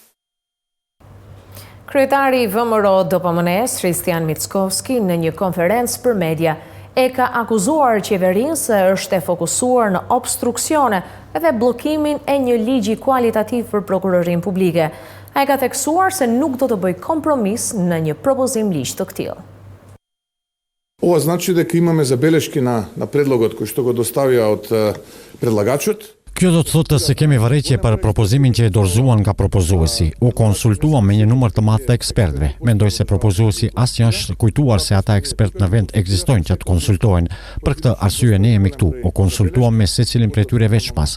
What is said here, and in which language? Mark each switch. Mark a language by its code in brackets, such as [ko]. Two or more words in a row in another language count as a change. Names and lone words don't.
[sq] Kryetari i VMRO DPMNE-s, Kristian Mickovski, në një konferencë për media, e ka akuzuar qeverinë se është e fokusuar në obstruksione dhe bllokimin e një ligji kualitativ për prokurorinë publike. Ai ka theksuar se nuk do të bëj kompromis në një propozim ligj të këtillë. [mk] Ова значи дека имаме забелешки на предлогот кој што го доставија од предлагачот. [sq] Kjo do të thotë se kemi vërejtje për propozimin që e dorëzuan nga propozuesi. U konsultuam me një numër të madh të ekspertëve. Mendoj se propozuesi asnjë është kujtuar se ata ekspertë në vend ekzistojnë që të konsultohen. Për këtë arsye ne jemi këtu. U konsultuam me secilin prej tyre veçpas.